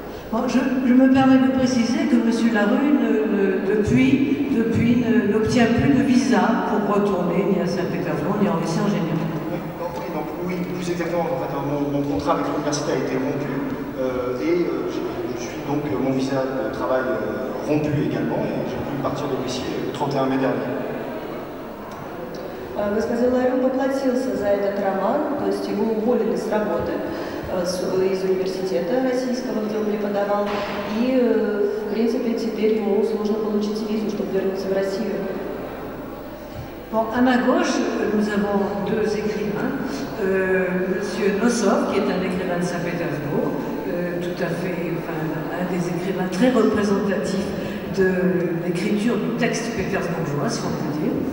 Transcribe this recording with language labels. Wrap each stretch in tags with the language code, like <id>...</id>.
<fr>Bon, je me permets de préciser que M. Larue, depuis n'obtient plus de visa pour retourner ni à Saint-Pétersbourg ni en Russie en général. Oui, plus exactement. En fait, mon contrat avec l'université a été rompu et je suis donc mon visa de travail rompu également et j'ai pu partir de Russie le 31 mai dernier.</fr> <ru>Господин Ларю поплатился за этот роман, то есть его уволили с работы из университета российского, где он преподавал, и, в принципе, теперь ему сложно получить визу, чтобы вернуться в Россию.</ru> <fr>Bon, à ma gauche, nous avons 2 écrivains. Monsieur Nosov, qui est un écrivain de Saint-Pétersbourg, tout à fait, un des écrivains très représentatifs de l'écriture du texte pétersbourgeois, si on peut dire.</fr>